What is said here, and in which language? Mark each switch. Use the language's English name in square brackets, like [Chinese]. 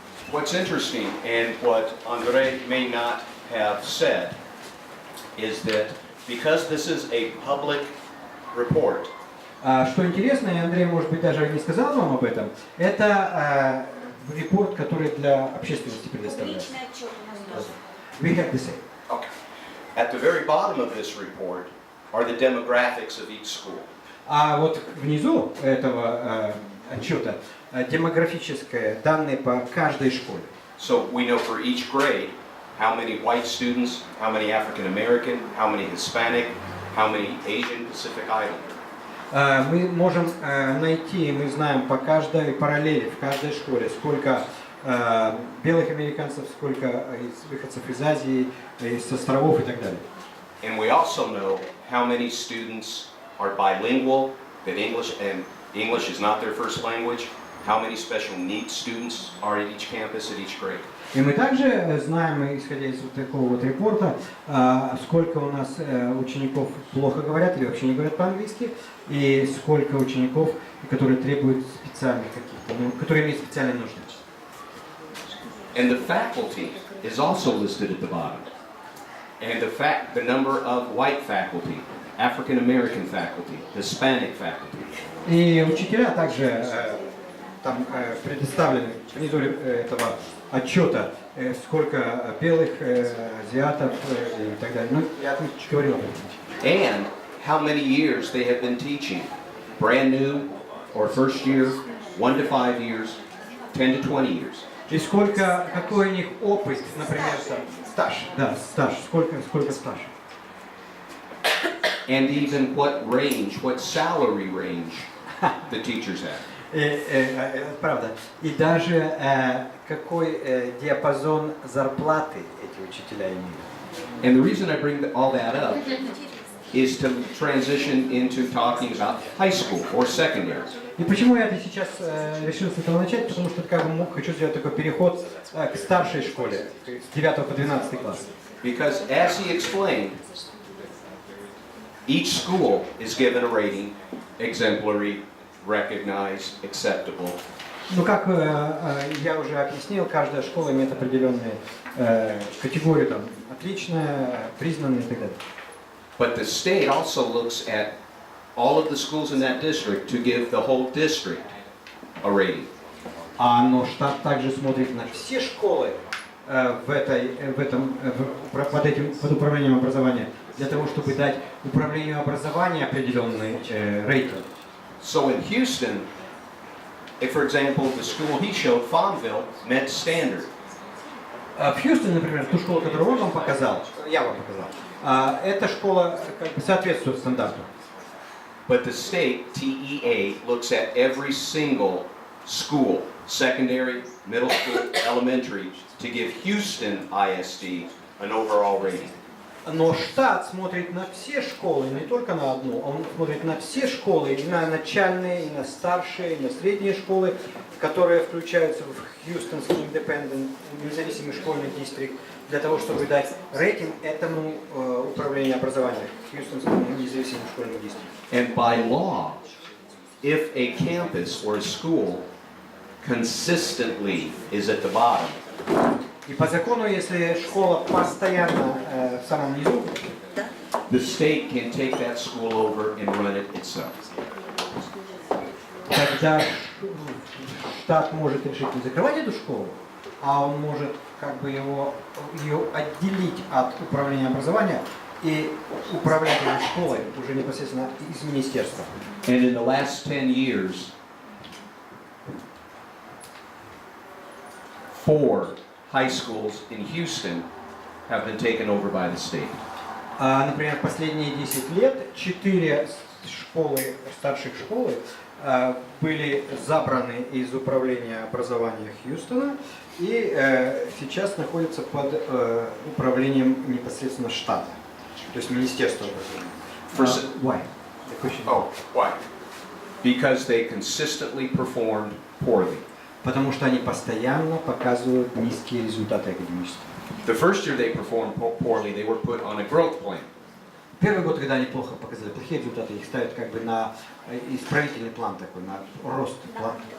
[English] What's interesting, and what Andrei may not have said, is that because this is a public report, [Russian] что интересно, и Андрей, может быть, даже не сказал вам об этом, это репорт, который для общественности предоставляется. Публичный отчет у нас. [English] We have the same. okay, at the very bottom of this report are the demographics of each school. [Russian] А вот внизу этого отчета демографические данные по каждой школе. [English] So we know for each grade how many white students, how many African American, how many Hispanic, how many Asian Pacific Islander. [Russian] Мы можем найти, мы знаем по каждой параллели, в каждой школе, сколько белых американцев, сколько выходцев из Азии, из островов и так далее. [English] And we also know how many students are bilingual, that English is not their first language, how many special needs students are at each campus, at each grade. [Russian] И мы также знаем, исходя из вот такого вот репорта, сколько у нас учеников плохо говорят или вообще не говорят по-английски, и сколько учеников, которые требуют специальных каких-то, которые имеют специальные нужды. [English] And the faculty is also listed at the bottom. And the number of white faculty, African American faculty, Hispanic faculty. [Russian] И учителя также там предоставлены внизу этого отчета, сколько белых, азиатов и так далее. Ну, я чуть говорил об этом. [English] And how many years they have been teaching. Brand new, or first year, 1 to 5 years, 10 to 20 years. [Russian] И какой у них опыт, например, там, стаж, да, стаж, сколько стаж. [English] And even what range, what salary range the teachers have. [Russian] Правда. И даже какой диапазон зарплаты эти учителя имеют. [English] And the reason I bring all that up is to transition into talking about high school or secondary. [Russian] И почему я это сейчас решил с этого начать? Потому что хочу сделать такой переход к старшей школе, с 9 по 12 класс. [English] Because as he explained, each school is given a rating, exemplary, recognized, acceptable. [Russian] Ну, как я уже объяснил, каждая школа имеет определенные категории, там, отличная, признанная и так далее. [English] But the state also looks at all of the schools in that district to give the whole district a rating. [Russian] Но штат также смотрит на все школы под управлением образования, для того, чтобы дать управлению образования определенный рейтинг. [English] So in Houston, if, for example, the school he showed, Farmville, met standard. [Russian] В Хьюстоне, например, ту школу, которую он вам показал, я вам показал, эта школа как бы соответствует стандарту. [English] But the state, TEA, looks at every single school, secondary, middle school, elementary, to give Houston ISD an overall rating. [Russian] Но штат смотрит на все школы, не только на одну, он смотрит на все школы, и на начальные, и на старшие, и на средние школы, которые включаются в Хьюстонский Independent, независимый школьный дистрикт, для того, чтобы дать рейтинг этому управлению образования, Хьюстонскому независимому школьному дистрикту. [English] And by law, if a campus or a school consistently is at the bottom, [Russian] И по закону, если школа постоянно в самом низу, [English] the state can take that school over and run it itself. [Russian] тогда штат может решить не закрывать эту школу, а он может как бы ее отделить от управления образования и управлять этой школой уже непосредственно из министерства. [English] And in the last 10 years, 4 high schools in Houston have been taken over by the state. [Russian] Например, последние 10 лет 4 школы, старших школы были забраны из управления образования Хьюстона и сейчас находятся под управлением непосредственно штата, то есть министерства образования. [English] Why? Oh, why? Because they consistently performed poorly. [Russian] Потому что они постоянно показывают низкие результаты академические. [English] The first year they performed poorly, they were put on a growth plan. [Russian] Первый год, когда они плохо показали, плохие результаты, их ставят как бы на исправительный план такой, на рост план.